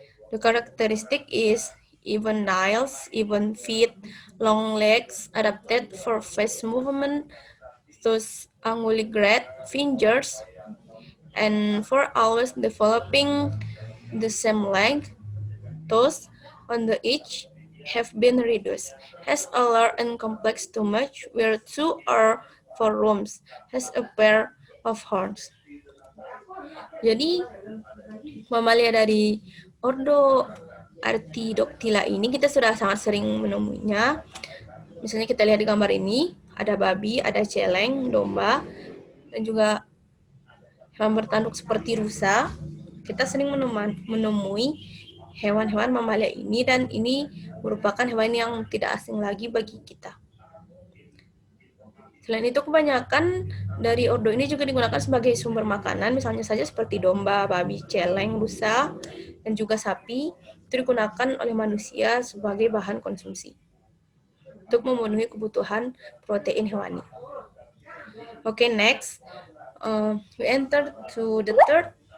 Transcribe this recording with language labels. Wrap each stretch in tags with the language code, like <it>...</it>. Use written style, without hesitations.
<en>The characteristic is even nails, even feet, long legs, adapted for fast movement, those unguligrade fingers, and for always developing the same length, toes on the edge have been reduced, has a large and complex stomach where 2 or 4 rooms, has a pair of horns.</en> <id>Jadi, mamalia dari Ordo Artiodactyla ini kita sudah sangat sering menemuinya. Misalnya kita lihat di gambar ini, ada babi, ada celeng, domba, dan juga hewan bertanduk seperti rusa. Kita sering menemui hewan-hewan mamalia ini, dan ini merupakan hewan yang tidak asing lagi bagi kita. Selain itu, kebanyakan dari ordo ini juga digunakan sebagai sumber makanan, misalnya saja seperti domba, babi, celeng, rusa, dan juga sapi, itu digunakan oleh manusia sebagai bahan konsumsi untuk memenuhi kebutuhan protein hewani.</id> <en>Okay, next, we enter to the third.</en>